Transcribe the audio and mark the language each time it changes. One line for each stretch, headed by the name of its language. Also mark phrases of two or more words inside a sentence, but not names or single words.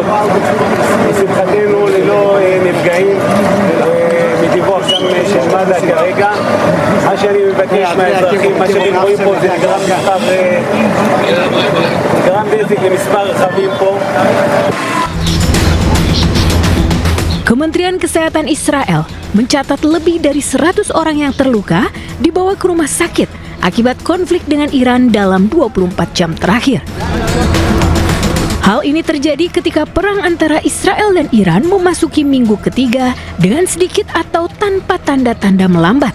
Hebrew: לשמחתנו ללא נפגעים מדיווח גם של מד"א כרגע. מה שאני מבקש מהאזרחים, מה שאתם רואים פה זה נגרם נזק למספר רכבים פה.
Indonesian: Kementerian Kesehatan Israel mencatat lebih dari 100 orang yang terluka dibawa ke rumah sakit akibat konflik dengan Iran dalam 24 jam terakhir. Hal ini terjadi ketika perang antara Israel dan Iran memasuki minggu ketiga dengan sedikit atau tanpa tanda-tanda melambat.